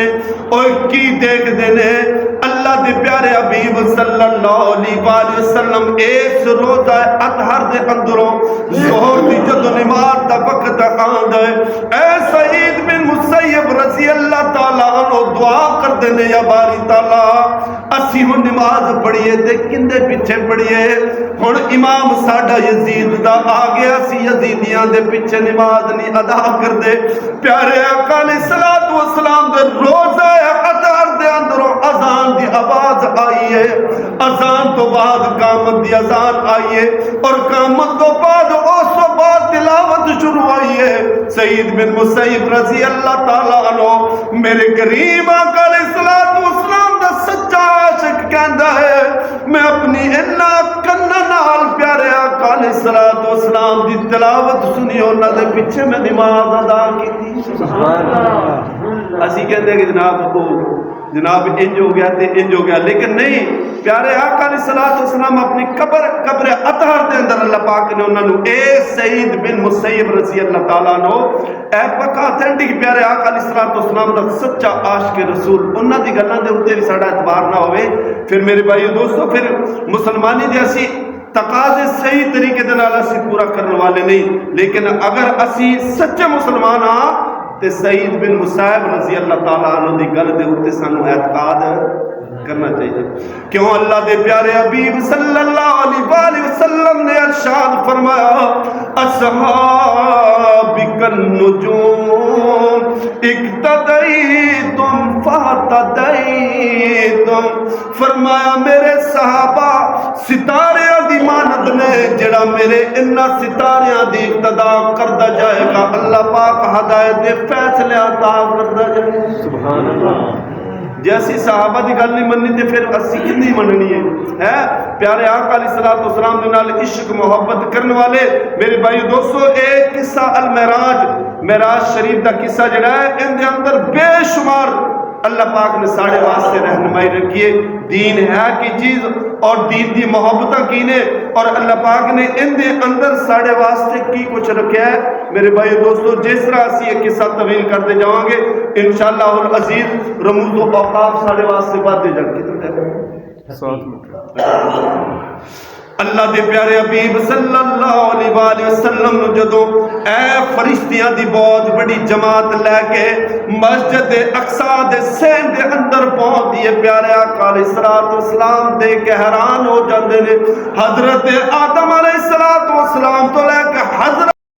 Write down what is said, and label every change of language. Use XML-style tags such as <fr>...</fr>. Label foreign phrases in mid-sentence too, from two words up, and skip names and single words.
<pa>اوے کی دیکھ دے نے اللہ دے پیارے حبیب</pa> <ar>صلی اللہ علیہ وآلہ وسلم</ar> <pa>اس روضہ اطہر دے اندروں ظہر دی جدو نماز دا وقت آندا ہے، اے سعید بن مسیب</pa> <ar>رضی اللہ تعالی عنہ</ar> <pa>دعا کر دینے</pa> <ar>یا باری تعالی</ar> <pa>اسی ہن نماز پڑھیے تے کندے پیچھے پڑھیے، ہن امام ساڈا یزید دا آ گیا سی، یزیدیاں دے پیچھے نماز نہیں ادا کر دے۔ پیارے آقا</pa> <ar>علیہ الصلوۃ والسلام</ar> <pa>دے روضہ اطہر دے اندروں اذان دی آواز آئی ہے، اذان تو بعد قامت دی اذان آئی ہے اور قامت تو بعد اس تو بعد تلاوت شروع ہوئی ہے۔ سعید بن مسیب</pa> <ar>رضی اللہ تعالی عنہ</ar> <pa>میرے کریم آقا</pa> <ar>علیہ الصلوۃ والسلام</ar> <pa>دا سچا عاشق کہندا ہے میں اپنی انہاں کناں نال پیارے آقا</pa> <ar>علیہ الصلوۃ والسلام</ar> <pa>دی تلاوت سنی انہاں دے پیچھے میں نماز ادا کیتی۔</pa> <ar>سبحان اللہ۔</ar> <pa>اسی کہندے کہ جناب انج ہو گیا تے انج ہو گیا، لیکن نہیں، پیارے آقا</pa> <ar>علیہ الصلوۃ والسلام</ar> <pa>اپنی قبر اطہر دے اندر اللہ پاک نے انہاں نو اے سعید بن مسیب</pa> <ar>رضی اللہ تعالیٰ عنہ</ar> <pa>اے پکا اتھینٹک پیارے آقا</pa> <ar>علیہ الصلوۃ والسلام</ar> <pa>دا سچا عاشق رسول انہاں دی گلاں دے اوتے بھی ساڈا اعتبار نہ ہوئے، پھر میرے بھائیو دوستو پھر مسلمانی دے اسی تقاضے صحیح طریقے دے نال اسی پورا کرنے والے نہیں، لیکن اگر اسی سچے مسلمان ہاں تے سعید بن مسیب</pa> <ar>رضی اللہ تعالیٰ عنہ</ar> <pa>دی گل دے اوتے سانو اعتقاد کرنا چاہیے۔ کیوں اللہ دے پیارے حبیب</pa> <ar>صلی اللہ علیہ وآلہ وسلم</ar> <pa>نے ارشاد فرمایا</pa> <ar>اصحابک النجوم اقتدیتم فاہتدیتم،</ar> <pa>فرمایا میرے صحابہ ستاریاں دی مانند نے، جڑا میرے انہاں ستاریاں دی اقتدا کردا جائے گا اللہ پاک ہدایت دے فیصلے عطا کردا جائے گا۔</pa> <ar>سبحان اللہ۔</ar> <pa>جے اسی صحابہ دی گل نہیں مننی تے پھر اسی کدی مننی ہے؟ پیارے آقا</pa> <ar>علیہ الصلوۃ والسلام</ar> <pa>دے نال عشق محبت کرنے والے میرے بھائی دوستو ایک قصہ معراج شریف دا قصہ جڑا ہے ان دے اندر بے شمار اللہ پاک نے ساڑھے واسطے رہنمائی رکھی ہے، دین ہے کی چیز اور دین دی محبتہ کی نے، اور اللہ پاک نے ان دے اندر ساڑھے واسطے کی کچھ رکھا ہے میرے بھائی دوستو۔ جس طرح اسی ایک قصہ طویل کرتے جاؤں گے</pa> <ar>انشاءاللہ العزیز</ar> <pa>رموز و اوقاف ساڑھے واسطے بات دے جائیں گے۔ اللہ دے پیارے حبیب</pa> <ar>صلی اللہ علیہ وآلہ وسلم</ar> <pa>جدو اے فرشتیاں دی بہت بڑی جماعت لے کے مسجد اقصی دے سین دے اندر پہنچ دیے، پیارے آقا</pa> <ar>علیہ السلام</ar> <pa>دے کے حیران ہو جاندے نے۔ حضرت آدم</pa> <ar>علیہ السلام</ar> <pa>تو لے کے حضرت</pa>